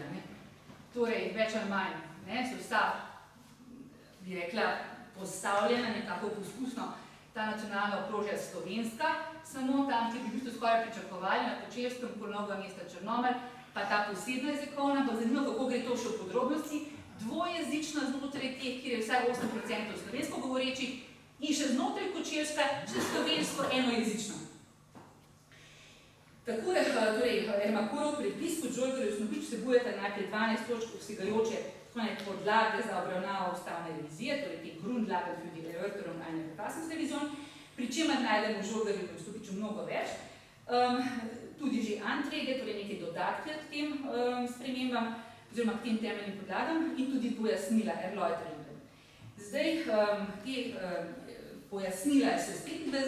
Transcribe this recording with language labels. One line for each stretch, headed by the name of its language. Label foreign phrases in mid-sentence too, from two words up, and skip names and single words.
Slovenian: Torej, več ali manj, so vsa, bi rekla, postavljena nekako poskusno ta nacionalna okrožja slovenska, samo tam, ki bi v bistvu skoraj pričakovali na Kočevskem, okoli Novega mesta Črnomelj, pa ta posebna jezikovna, pa zanimivo, kako gre to še v podrobnosti, dvojezična znotraj teh, kjer je vsaj 8% slovensko govorečih, in še znotraj Kočevska, še slovensko enojezično. Tako je, torej, Ermacorov prepis kot Žolgarjev Snopič vsebujeta najprej 12 točk vsegajoče podlage za obravnavo ustavne revizije, torej te
German: Grundlage für die Erörterung einer Verfassungsrevision,
Slovenian: pri čemer najdemo Žolgarjev Snopiču mnogo več, tudi že Anträge, torej neke dodatke k tem spremembam, oziroma k tem temeljnim podlagam in tudi pojasnila Erläuterungen. Zdaj, te pojasnila so iz 25.